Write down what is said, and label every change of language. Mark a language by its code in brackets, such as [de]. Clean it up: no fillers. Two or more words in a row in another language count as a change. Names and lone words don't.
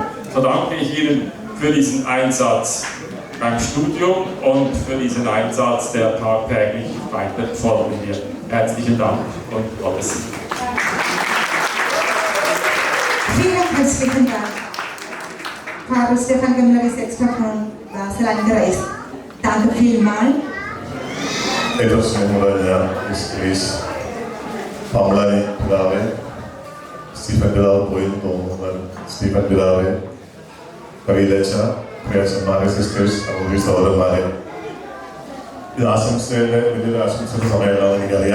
[de] So danke ich Ihnen für diesen Einsatz beim Studium und für diesen Einsatz, der tagtäglich weiter folgen wird. Herzlichen Dank und Gottes Segen. Vielen herzlichen Dank, Pfarrer Stefan Gemler, Sexta von Salangereis. Danke vielmals. [ml] ഏറ്റവും സ്നേഹമുള്ള ഞാൻ പമ്പളാനി പിതാവെ, സ്റ്റീഫൻ പിതാവ് പോയെന്ന് തോന്നുന്നത് സ്റ്റീഫൻ പിതാവെ, കവിയിലച്ച പ്രിയച്ചന്മാരെ, സിസ്റ്റേഴ്സ്, സഹോദരി സഹോദരന്മാരെ, ഇത് ആശംസയുടെ വലിയൊരു ആശംസയുടെ സമയമാണെന്ന് എനിക്കറിയാം.